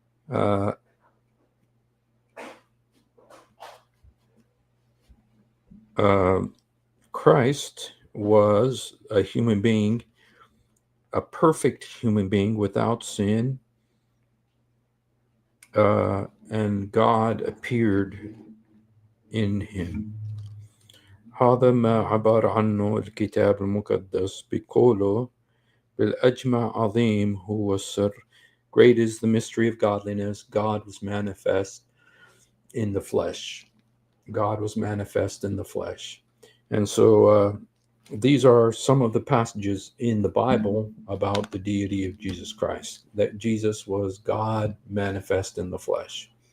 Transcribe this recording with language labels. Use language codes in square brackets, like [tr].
[en] Uh, Christ was a human being, a perfect human being without sin, and God appeared in him. [ar] هذا ما عبر عنه الكتاب المقدس بقوله بالأجمع عظيم هو السر. [en] Great is the mystery of godliness. God was manifest in the flesh. God was manifest in the flesh. And so these are some of the passages in the Bible about the deity of Jesus Christ, that Jesus was God manifest in the flesh.